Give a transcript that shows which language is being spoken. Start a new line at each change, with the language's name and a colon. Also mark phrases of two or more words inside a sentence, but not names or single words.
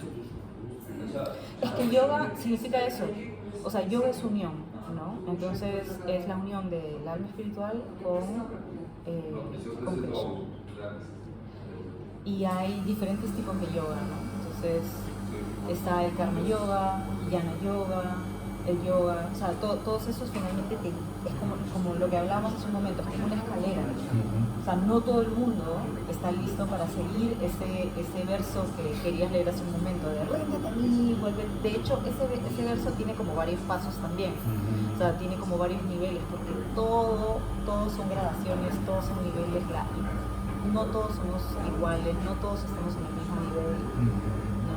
Spanish: Es que yoga significa eso, o sea, yoga es unión, ¿no? Entonces es la unión del alma espiritual con Krishna. Y hay diferentes tipos de yoga, ¿no? Entonces está el karma yoga, jnana yoga, el yoga, o sea, todos esos finalmente es como lo que hablábamos hace un momento, es como una escalera. O sea, no todo el mundo está listo para seguir ese verso que querías leer hace un momento, de ríndete a mí, vuelve. De hecho, ese verso tiene como varios pasos también, o sea, tiene como varios niveles, porque todos son gradaciones, todos son niveles, no todos somos iguales, no todos estamos en el mismo nivel, ¿no?